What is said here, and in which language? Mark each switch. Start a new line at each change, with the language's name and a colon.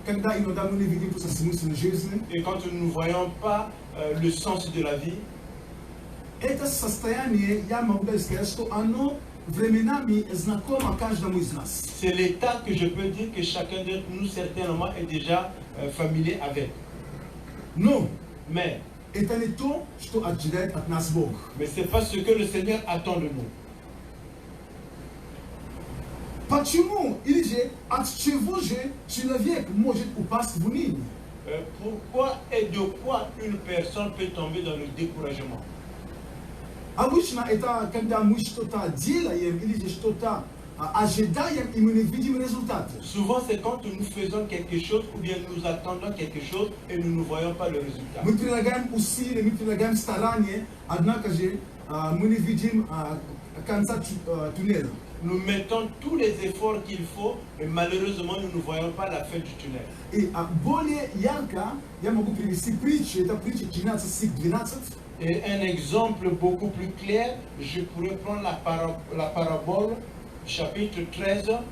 Russian: Когда иногда мы не видим просто смысл жизни.
French: Et quand nous ne voyons pas le sens de la vie,
Russian: Это состояние, я могу сказать, что оно временами знакомо каждому из нас.
French: c'est l'état que je peux dire que chacun d'entre nous, certainement, est déjà familier avec.
Russian: Но
French: Mais
Russian: это не то, что ожидает от нас Бог.
French: ce n'est pas ce que le Seigneur attend de nous.
Russian: Почему или же от чего же человек может упасть в уныние?
French: Pourquoi et de quoi une personne peut tomber dans le découragement?
Russian: Обычно это когда мы что-то делаем или же что-то ожидаем и мы не видим результаты.
French: Souvent, c'est quand nous faisons quelque chose ou bien nous attendons quelque chose et nous ne voyons pas le résultat.
Russian: Мы прилагаем усилия, мы прилагаем старания, однако же мы не видим конца туннеля.
French: Nous mettons tous les efforts qu'il faut, mais malheureusement, nous ne voyons pas la fin du tunnel.
Russian: И более ярко я могу привести притчу, это притча 13, стих 12.
French: Et un exemple beaucoup plus clair, je pourrais prendre la parabole, chapitre 13,